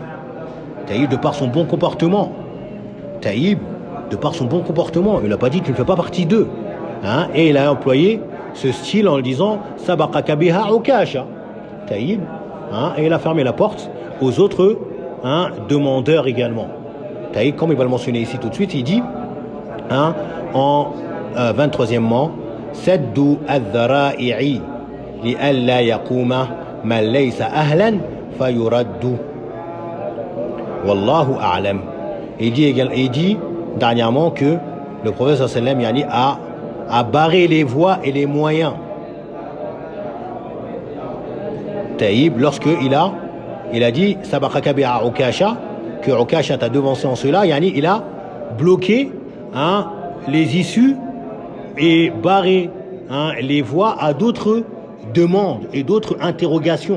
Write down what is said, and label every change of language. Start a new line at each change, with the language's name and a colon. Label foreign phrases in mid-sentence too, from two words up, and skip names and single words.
French: Taïb, de par son bon comportement. Taïb, de par son bon comportement, il n'a pas dit, tu ne fais pas partie d'eux. Hein? Et il a employé ce style en le disant,
Arabic: سبقك بها عكاشة.
French: Taïb, hein? Et il a fermé la porte aux autres, hein, demandeurs également. Taïb, comme il va le mentionner ici tout de suite, il dit, hein, en 23e,
Arabic: سد الذرائع لئلا يقوم من ليس أهلا فيرد. والله أعلم.
French: Il dit dernièrement que le prophète
Arabic: صلى الله عليه وسلم
French: a barré les voies et les moyens. Taïb, lorsqu'il a dit
Arabic: سبقك بها عكاشة,
French: que Ukasha t'a devancé en cela, il a bloqué, hein, les issues et barré, hein, les voies à d'autres demandes et d'autres interrogations.